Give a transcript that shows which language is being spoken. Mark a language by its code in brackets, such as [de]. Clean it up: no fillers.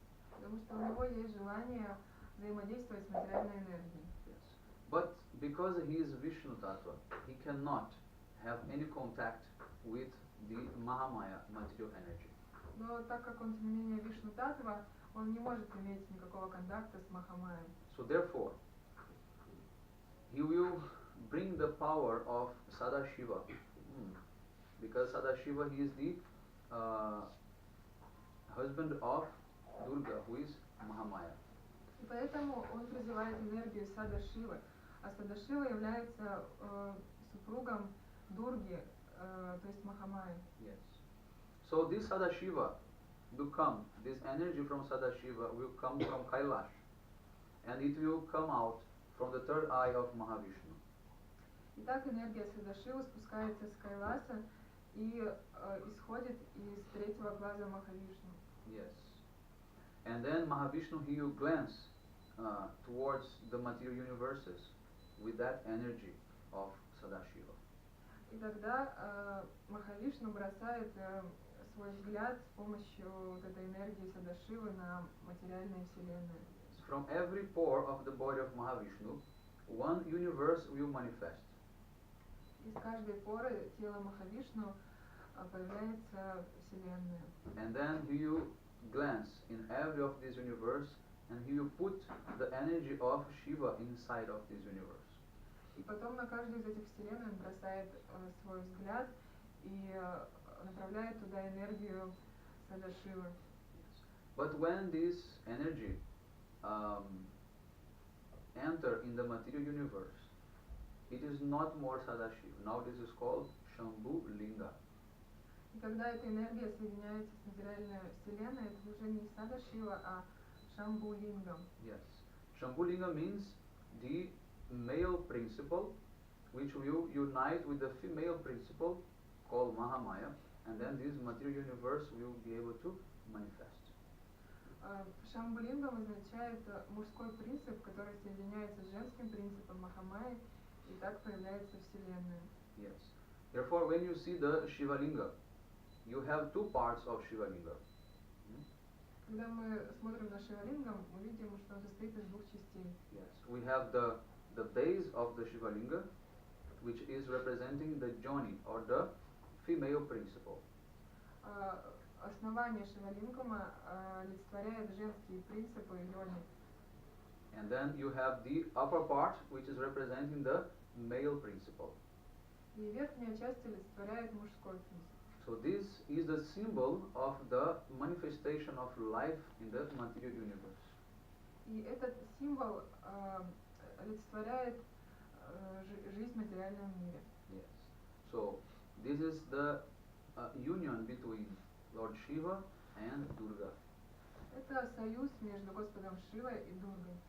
[ru] Потому что у него есть желание взаимодействовать с материальной энергией. [en] Yes. But because he is Vishnu Tattva, he cannot have any contact with the Mahamaya material energy. [ru] Но так как он, тем не менее, Вишну Таттва, он не может иметь никакого контакта с Махамаей. [en] So therefore, he will bring the power of Sadashiva. Because Sadashiva, he is the husband of Durga, who is Mahamaya. [ru] И поэтому он призывает энергию Садашивы. А Садашива является супругом Дурги, то есть Махамаи. [en] Yes. So this Sadashiva will come, this energy from Sadashiva will come from Kailash. And it will come out from the third eye of Mahavishnu. [ru] Итак, энергия Садашивы спускается с Кайласа и исходит из третьего глаза Махавишну. [en] Yes. And then Mahavishnu, he will glance towards the material universes with that energy of Sadashiva. [ru] И тогда Махавишну бросает свой взгляд с помощью вот этой энергии Садашивы на материальные вселенные. [en] From every pore of the body of Mahavishnu, one universe will manifest. [ru] Из каждой поры тела Махавишну появляется вселенная. [en] And then he will glance in every of these universe and he will put the energy of Shiva inside of this universe. [ru] И потом на каждую из этих вселенных он бросает свой взгляд и направляет туда энергию Садашивы. [en] But when this energy enter in the material universe, it is not more Sadashiva. Now this is called Shambhu Linga. [ru] И когда эта энергия соединяется с материальной вселенной, это уже не Садашива, а Шамбу Лингам. [en] Yes. Shambhu Linga means the male principle which will unite with the female principle called Mahamaya, and then this material universe will be able to manifest. [ru] Шамбулингам означает мужской принцип, который соединяется с женским принципом Махамайи, и так появляется Вселенная. [en] Yes. Therefore, when you see the Shiva Linga, you have two parts of Shiva Linga. [ru] Когда мы смотрим на Шивалингам, мы видим, что он состоит из двух частей. [en] Yes. We have the base of the Shiva Linga, which is representing the Joni or the female principle. [ru] Основание Шивалингама олицетворяет женские принципы йони. [en] And then you have the upper part, which is representing the male principle. [ru] И верхняя часть олицетворяет мужской принцип. [en] So this is the symbol of the manifestation of life in the material universe. [ru] И этот символ олицетворяет жизнь в материальном мире. [en] Yes. So this is the union between Lord Shiva and Durga. [ru] Это союз между Господом Шивой и Дургой.